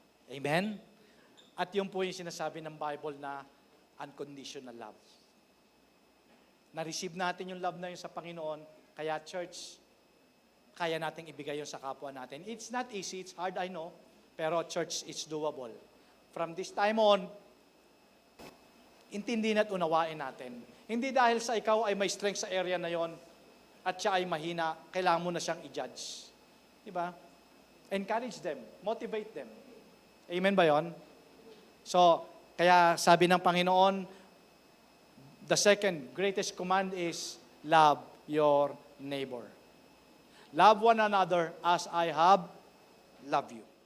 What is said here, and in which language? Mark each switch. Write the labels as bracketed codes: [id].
[tl] Amen? At yun po yung sinasabi ng Bible na unconditional love. Na-receive natin yung love na yun sa Panginoon, kaya church, kaya nating ibigay yun sa kapwa natin. [en] It's not easy, it's hard, I know, pero church, it's doable. [tl] From this time on, intindihin at unawain natin. Hindi dahil sa ikaw ay may strength sa area na yon at siya ay mahina, kailangan mo na siyang i-judge. Diba? [en] Encourage them, motivate them. [tl] Amen ba yon? So, kaya sabi ng Panginoon, [en] the second greatest command is love your neighbor. Love one another as I have loved you.